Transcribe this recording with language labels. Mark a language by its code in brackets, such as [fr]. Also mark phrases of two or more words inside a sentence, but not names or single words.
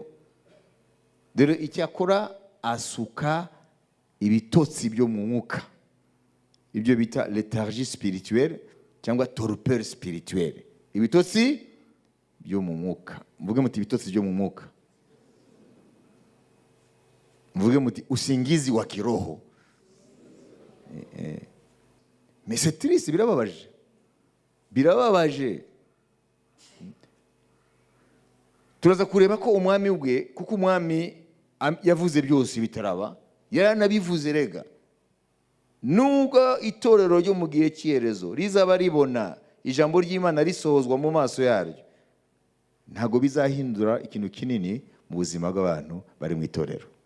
[rw] Dore icyo akora, asuka ibitotsi byo mu mwuka, ibyo bita [fr] léthargie spirituelle [rw] cyangwa [fr] torpeur spirituelle. [rw] Ibitotsi byo mu mwuka. Mvuge muti ibitotsi byo mu mwuka. Mvuge muti [sw] usingizi wa kiroho. [fr] Mais c'est triste, [rw] birababaje. Birababaje. Turaza kureba ko umwami ubwe, kuko umwami yavuze byose bitaraba, yaranabivuze rega. Nubwo itorero ryo mu gihe cy'iherezo rizaba ribona ijambo ry'Imana risohozwa mu maso yaryo, ntago bizahindura ikintu kinini mu buzima bw'abantu bari mu itorero.